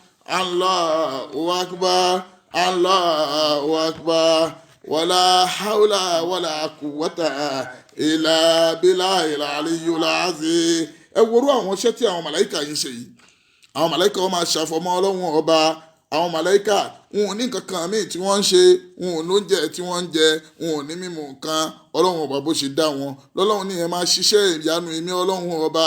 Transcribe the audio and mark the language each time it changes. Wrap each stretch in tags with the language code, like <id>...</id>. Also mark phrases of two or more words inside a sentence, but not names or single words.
<ar>ولا حول ولا قوة إلا بالله العلي العظيم</ar> <yo>ẹ worú àwọn iṣẹ́ tí àwọn màláíkà yìí ń ṣe yìí àwọn màláíkà wọn máa ṣàfọ̀mọ́ ọlọ́run ọba àwọn màláíkà wọn ò ní nǹkan kan míì tí wọ́n ń ṣe wọn ò lóúnjẹ tí wọ́n ń jẹ wọn ò ní mímu nǹkan ọlọ́run ọba bó ṣe dá wọn lọ́lọ́run nìyẹn máa ṣiṣẹ́ ìyanu èmi ọlọ́run ọba</yo>